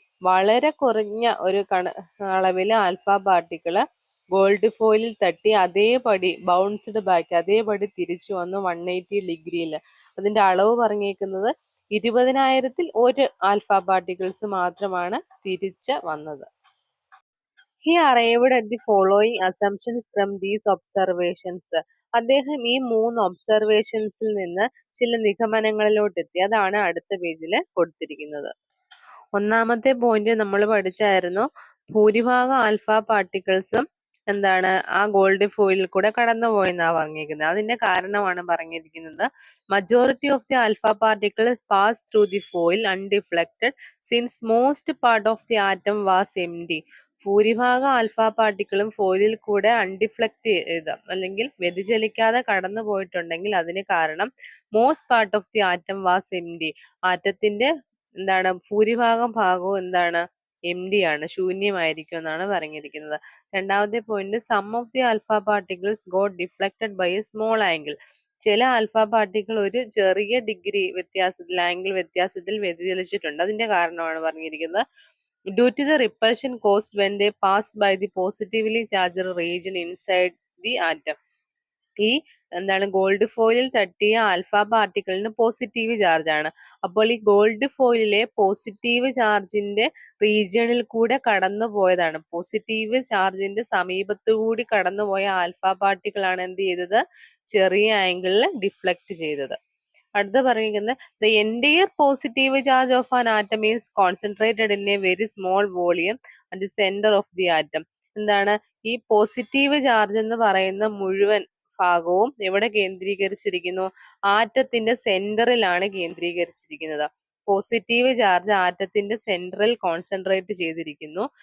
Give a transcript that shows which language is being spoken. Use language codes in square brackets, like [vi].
[ml] വളരെ കുറഞ്ഞ ഒരു അളവിൽ ആൽഫ പാർട്ടിക്കിള് ഗോൾഡ് ഫോയിലിൽ തട്ടി അതേപടി ബൗൺസ്ഡ് ബാക്ക്, അതേപടി തിരിച്ചു വന്നു 180 ഡിഗ്രിയിൽ. അതിന്റെ അളവ് പറഞ്ഞേക്കുന്നത് 20,000-ൽ ഒരു ആൽഫ പാർട്ടിക്കിൾസ് മാത്രമാണ് തിരിച്ച് വന്നത്. [en] He arrived at the following assumptions from these observations. [ml] അദ്ദേഹം ഈ 3 ഒബ്സർവേഷൻസിൽ നിന്ന് ചില നിഗമനങ്ങളിലോട്ടെത്തി. അതാണ് അടുത്ത പേജിൽ കൊടുത്തിരിക്കുന്നത്. ഒന്നാമത്തെ പോയിന്റ് നമ്മൾ പഠിച്ചായിരുന്നു, ഭൂരിഭാഗം ആൽഫ പാർട്ടിക്കിൾസും ആ ഗോൾഡ് ഫോയിലിൽ കൂടെ കടന്നുപോയെന്നാ പറഞ്ഞിരിക്കുന്നത്. അതിന്റെ കാരണമാണ് പറഞ്ഞിരിക്കുന്നത്, [en] Majority of the alpha particle pass through the foil undeflected since most part of the atom was empty. [ml] ഭൂരിഭാഗം ആൽഫ പാർട്ടിക്കിളും ഫോയിലിൽ കൂടെ അൺഡിഫ്ലക്റ്റ് ചെയ്ത് അല്ലെങ്കിൽ വ്യതിചലിക്കാതെ കടന്നു പോയിട്ടുണ്ടെങ്കിൽ അതിന് കാരണം [en] Most part of the atom was empty. [ml] ആറ്റത്തിന്റെ ഭൂരിഭാഗം ഭാഗവും എംപ്റ്റി ആണ്, ശൂന്യമായിരിക്കും എന്നാണ് പറഞ്ഞിരിക്കുന്നത്. രണ്ടാമത്തെ point, [en] Some of the alpha particles got deflected by a small angle. [ml] ചില ആൽഫ പാർട്ടിക്കിൾ ഒരു ചെറിയ ഡിഗ്രി വ്യത്യാസത്തിൽ, ആംഗിൾ വ്യത്യാസത്തിൽ വ്യതിചലിച്ചിട്ടുണ്ട്. അതിന്റെ കാരണമാണ് പറഞ്ഞിരിക്കുന്നത്, [en] due to the repulsion caused when they pass by the positively charged region inside the atom. [ml] ഈ gold ഫോയിലിൽ തട്ടിയ ആൽഫ പാർട്ടിക്കിളിന് പോസിറ്റീവ് ചാർജ് ആണ്. അപ്പോൾ ഈ ഗോൾഡ് ഫോയിലിലെ പോസിറ്റീവ് ചാർജിന്റെ റീജിയണിൽ കൂടെ കടന്നു പോയതാണ്, പോസിറ്റീവ് ചാർജിന്റെ സമീപത്തുകൂടി കടന്നുപോയ ആൽഫ പാർട്ടിക്കിൾ ആണ് എന്ത് ചെയ്തത്? ചെറിയ ആംഗിളിൽ ഡിഫ്ലക്ട് ചെയ്തത്. അടുത്ത പറഞ്ഞിരിക്കുന്നത്, [en] the entire positive charge of an atom is concentrated in a very small volume at the center of the atom. [ml] ഈ പോസിറ്റീവ് ചാർജ് എന്ന് പറയുന്ന മുഴുവൻ ഭാഗവും എവിടെ കേന്ദ്രീകരിച്ചിരിക്കുന്നു? ആറ്റത്തിന്റെ സെന്ററിലാണ് കേന്ദ്രീകരിച്ചിരിക്കുന്നത്. പോസിറ്റീവ് ചാർജ് ആറ്റത്തിന്റെ സെന്ററിൽ കോൺസെൻട്രേറ്റ് ചെയ്തിരിക്കുന്നു.